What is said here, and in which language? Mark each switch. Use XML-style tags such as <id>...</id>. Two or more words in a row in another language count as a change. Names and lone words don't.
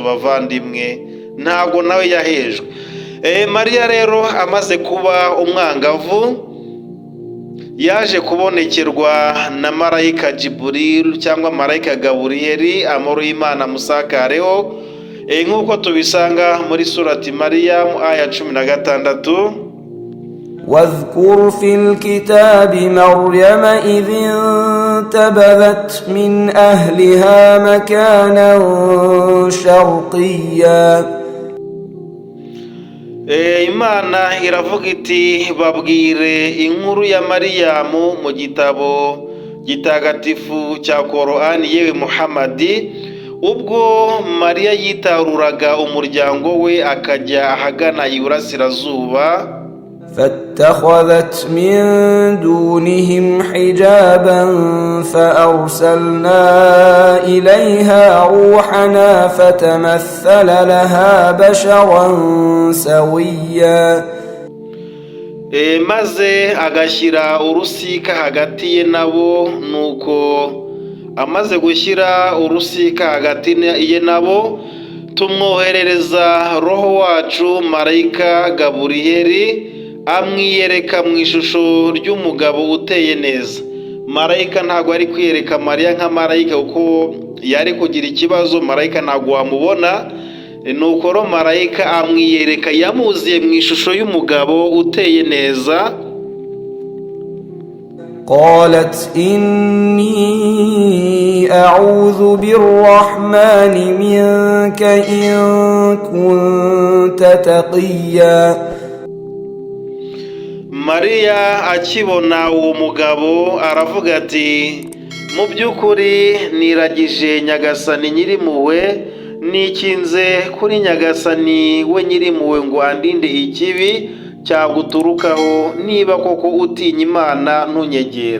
<rw>Bavandimwe, ntabwo nawe yahejwe. Mariya rero amaze kuba umwangavu, yaje kubonekerwa na marayika Jibril cyangwa marayika Gaburiyeli, amahoro y'Imana musakareho, nk'uko tubisanga muri surati Mariyamu aya 16.</rw> <ar>واذكر في الكتاب مريم إذ انتبذت من أهلها مكانا شرقيا.</ar> <rw>Imana iravuga iti babwire inkuru ya Mariyamu mu gitabo gitagatifu cya Korani, yewe Muhammadi, ubwo Mariya yitaruraga umuryango we akajya ahagana iburasirazuba.</rw> <ar>فاتخذت من دونهم حجابا فأرسلنا إليها روحنا فتمثل لها بشرا سويا.</ar> <rw>Maze agashyira urusika hagati ye nabo, nuko amaze gushyira urusika hagati ye nabo, tumwoherereza roho wacu marayika Gaburiyeli amwiyereka mu ishusho ry'umugabo uteye neza. Marayika ntabwo ari kwiyereka Mariya nka marayika kuko yari kugira ikibazo. Marayika ntabwo wamubona, nuko ro marayika amwiyereka yamuziye mu ishusho y'umugabo uteye neza.</rw> <ar>قالت إني أعوذ بالرحمن منك إن كنت تقيا.</ar> <rw>Mariya akibona uwo mugabo aravuga ati mu by'ukuri niragije Nyagasani Nyirimpuhwe, nikinze kuri Nyagasani we Nyirimpuhwe ngo andinde ikibi cyaguturukaho, niba koko utinya Imana ntunyegere.</rw>